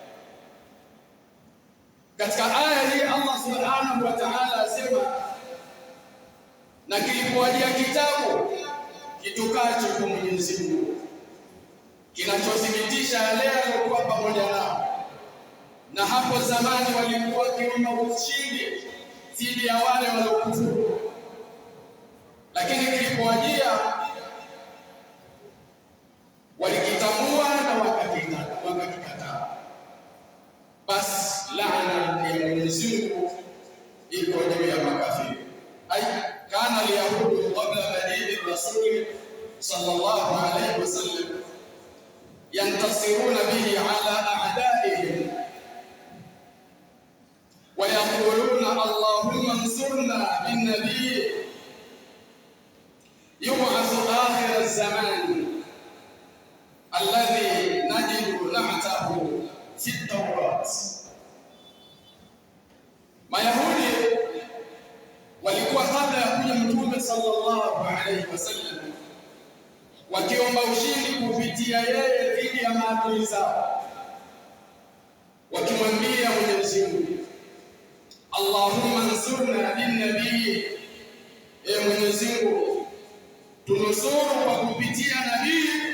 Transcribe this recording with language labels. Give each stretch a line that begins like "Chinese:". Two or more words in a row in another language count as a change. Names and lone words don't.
Swahili: Katika aya hii Allah
Arabic: سبحانه وتعالى
Swahili: asema, na kilipowajia kitabu kitokacho kwa Mwenyezi Mungu kinachothibitisha yale yaliyokuwa pamoja nao, na hapo zamani walikuwa wakiomba ushindi dhidi ya wale waliokufuru, lakini kilipowajia walikitambua na wakakikataa. Basi laana ya Mwenyezi Mungu iko juu ya makafiri.
Arabic: أي كان اليهود قبل مجيء الرسول صلى الله عليه وسلم يستنصرون به على أعدائهم ويقولون اللهم انصرنا بالنبي يبعث آخر الزمان الذي نجد نعته في التوراة.
Swahili: Mayahudi walikuwa kabla ya kuja Mtume
Arabic: صلى الله عليه وسلم
Swahili: wakiomba ushindi kupitia yeye dhidi ya maadui zao, wakimwambia Mwenyezi Mungu,
Arabic: اللهم انصرنا بالنبي,
Swahili: e Mwenyezi Mungu tunusuru kwa kupitia nabii,